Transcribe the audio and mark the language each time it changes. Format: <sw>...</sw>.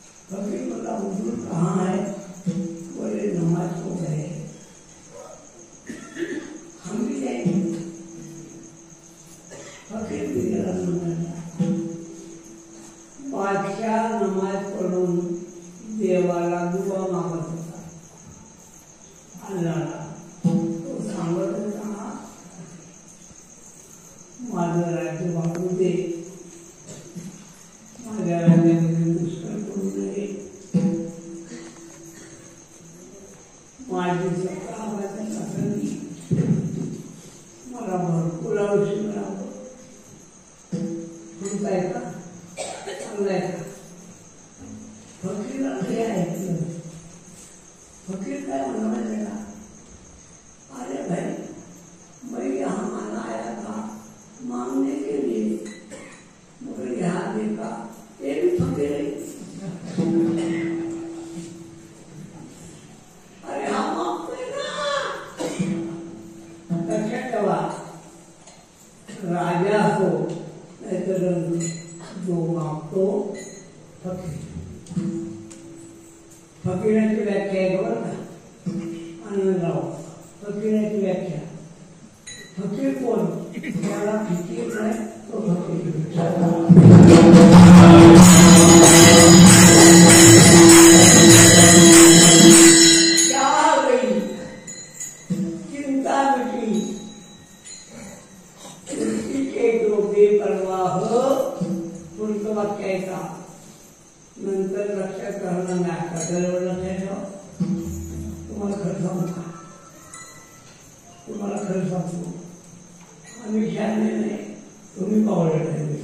<hi>फकीर बोला हुजूर कहाँ है, बोले नमाज को गए, हम भी जाएंगे.</hi> <mr>फकीर भी गेला नमाज. बादशाह नमाज पढ़ून देवाला दुआ मागत होता. अल्लाहला तो सांगत होता, माझं राज्य वाढू दे, माझ्या राज्यामध्ये दुष्काळ पडू नये, माझी सत्ता माझ्या शासनाची, मला भरपूर आयुष्य मिळावं. तुमचं आहे का, चांगलं आहे का. फकीराला हे ऐकलं. फकीर काय म्हणाले का,</mr> <hi>अरे भाई मैं यहाँ आया था मांगने के लिए, मगर यहाँ देखा ये भी फकीर है.</hi> <mr>अरे हा मागतोय ना. लक्षात ठेवा, राजा हो नाहीतर जो मागतो फकीर. फकीराची व्याख्या आहे बरं का, आनंदराव. फकीराची व्याख्या, फकीर कोण, त्याला फिकीर नाही तो फकीर.</mr> <hi>क्या गई चिंता मिटी, के जो बेपरवाह.</hi> <mr>पुढचं वाक्य आहे का, नंतर लक्षात राहणार नाही. आता जवळ लक्षात ठेवा. तुम्हाला खरं सांगू का, तुम्हाला खरं सांगतो, आम्ही शहाणे नाही, तुम्ही पावले नाही.</mr>